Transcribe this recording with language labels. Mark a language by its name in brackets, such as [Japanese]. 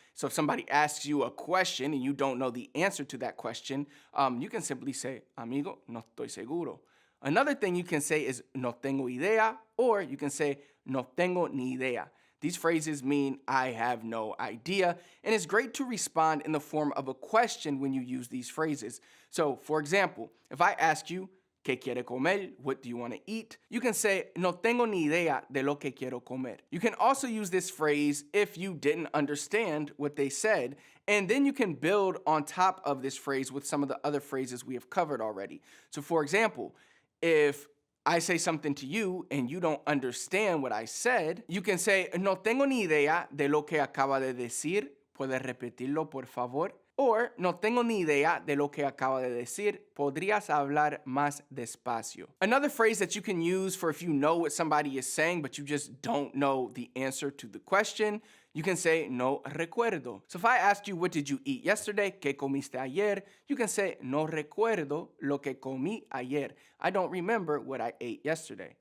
[English] So if somebody asks you a question and you don't know the answer to that question, you can simply say, [Spanish] amigo, no estoy seguro. [English] Another thing you can say is, [Spanish] no tengo idea, [English] or you can say, [Spanish] no tengo ni idea. [English] These phrases mean I have no idea, and it's great to respond in the form of a question when you use these phrases. So, for example, if I ask you, [Spanish] ¿Qué quiere comer? [English] What do you want to eat? You can say, [Spanish] no tengo ni idea de lo que quiero comer. [English] You can also use this phrase if you didn't understand what they said, and then you can build on top of this phrase with some of the other phrases we have covered already. So for example, if I say something to you and you don't understand what I said, you can say, [Spanish] no tengo ni idea de lo que acaba de decir. ¿Puedes repetirlo, por favor? Or, no tengo ni idea de lo que acaba de decir. ¿Podrías hablar más despacio? [English] Another phrase that you can use for if you know what somebody is saying, but you just don't know the answer to the question, you can say, [Spanish] no recuerdo. [English] So if I asked you, what did you eat yesterday? [Spanish] ¿Qué comiste ayer? [English] You can say, [Spanish] no recuerdo lo que comí ayer. [English] I don't remember what I ate yesterday.